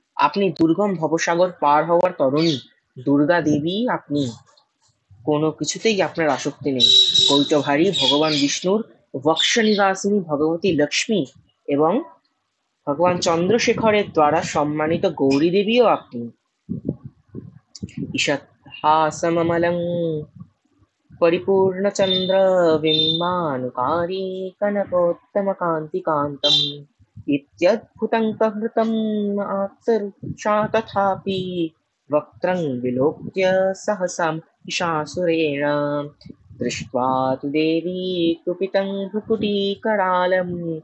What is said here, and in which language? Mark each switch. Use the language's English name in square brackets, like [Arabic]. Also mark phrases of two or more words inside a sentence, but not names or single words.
[Bangla] আপনি দুর্গম ভবসাগর পার হওয়ার তরুণী, দুর্গা দেবী আপনি, কোনো কিছুতেই আপনার আসক্তি নেই। কৈটভারী ভগবান বিষ্ণুর বক্ষ নিবাসিনী ভগবতী লক্ষ্মী এবং ভগবান চন্দ্রশেখরের দ্বারা সম্মানিত গৌরী দেবীও আপনি। [Sanskrit] ঈষৎহাসমমলং परिपूर्णचन्द्र बिम्बानुकारी कनकोत्तमकान्तिकान्तम् इत्यद्भुतं प्रहृतम् आत्तरुक्षा तथापि वक्त्रं विलोक्य सहसा महिषासुरेण दृष्ट्वा तु देवी कुपितं भ्रुकुटीकरालम्